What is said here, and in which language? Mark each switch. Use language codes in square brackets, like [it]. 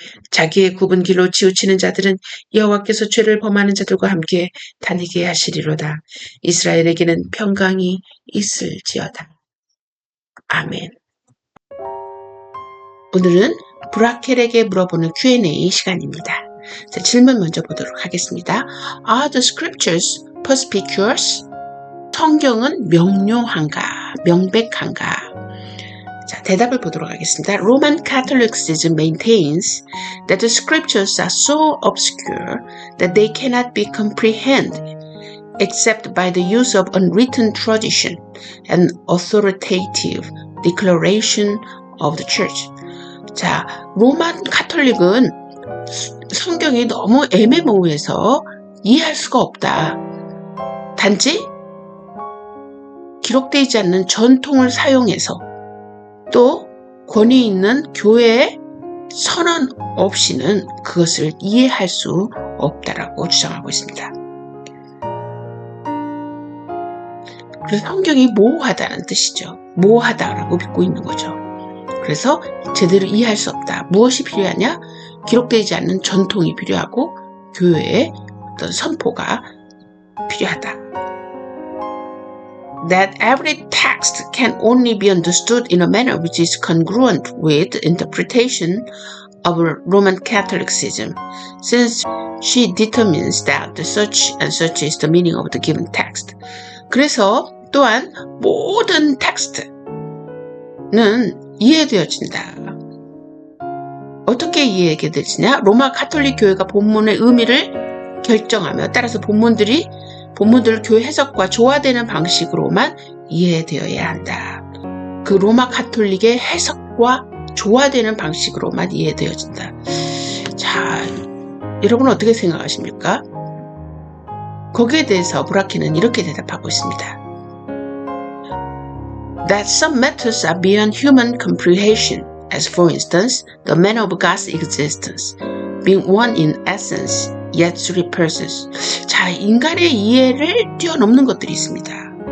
[ko] 자기의 굽은 길로 치우치는 자들은 여호와께서 죄를 범하는 자들과 함께 다니게 하시리로다. 이스라엘에게는 평강이 있을지어다. 아멘. 오늘은 브라켈에게 물어보는 Q&A 시간입니다. 자, 질문 먼저 보도록 하겠습니다. [en] Are the scriptures perspicuous? [ko] 성경은 명료한가, 명백한가? 자, 대답을 보도록 하겠습니다. [en] Roman Catholicism maintains that the scriptures are so obscure that they cannot be comprehended except by the use of unwritten tradition and authoritative declaration of the church. [ko] 자, 로만 카톨릭은 성경이 너무 애매모호해서 이해할 수가 없다. 단지 기록되지 않는 전통을 사용해서 또 권위 있는 교회의 선언 없이는 그것을 이해할 수 없다라고 주장하고 있습니다. 그래서 성경이 모호하다는 뜻이죠. 모호하다라고 믿고 있는 거죠. 그래서 제대로 이해할 수 없다. 무엇이 필요하냐? 기록되지 않는 전통이 필요하고 교회의 어떤 선포가 필요하다. [en] That every text can only be understood in a manner which is congruent with the interpretation of Roman Catholicism, since she determines that such and such is the meaning of the given text. [ko] 그래서 또한 모든 텍스트는 이해되어진다. 어떻게 이해되지냐? 로마 가톨릭 교회가 본문의 의미를 결정하며 따라서 본문들 교회 해석과 조화되는 방식으로만 이해되어야 한다. 그 로마 가톨릭의 해석과 조화되는 방식으로만 이해되어진다. 자, 여러분 어떻게 생각하십니까? 거기에 대해서 브라키는 이렇게 대답하고 있습니다. [en] That some matters are beyond human comprehension, as for instance, the manner of God's existence, being one in essence, yet three persons. [ko] 자, 인간의 이해를 뛰어넘는 것들이 있습니다.